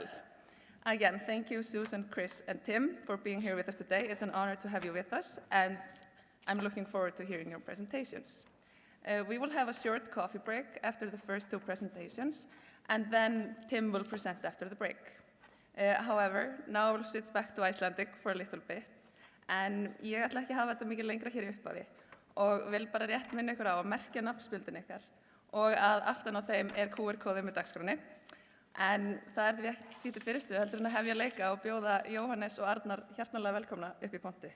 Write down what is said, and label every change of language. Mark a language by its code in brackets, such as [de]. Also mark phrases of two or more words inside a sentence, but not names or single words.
[en] Again, thank you, Susan, Chris, and Tim, for being here with us today. It's an honor to have you with us, and I'm looking forward to hearing your presentations. We will have a short coffee break after the first 2 presentations, and then Tim will present after the break. However, now I will switch back to Icelandic for a little bit, [is] en ég ætla ekki að hafa þetta mikið lengra hér í upphafi og vil bara rétt minna ykkur á að merkja nafnspjöldin ykkar og að aftan á þeim QR-kóði með dagskránni. En það því ekki til fyrirstuð heldur en að hefja leika og bjóða Jóhannes og Arnar hjartanlega velkomna upp í ponti.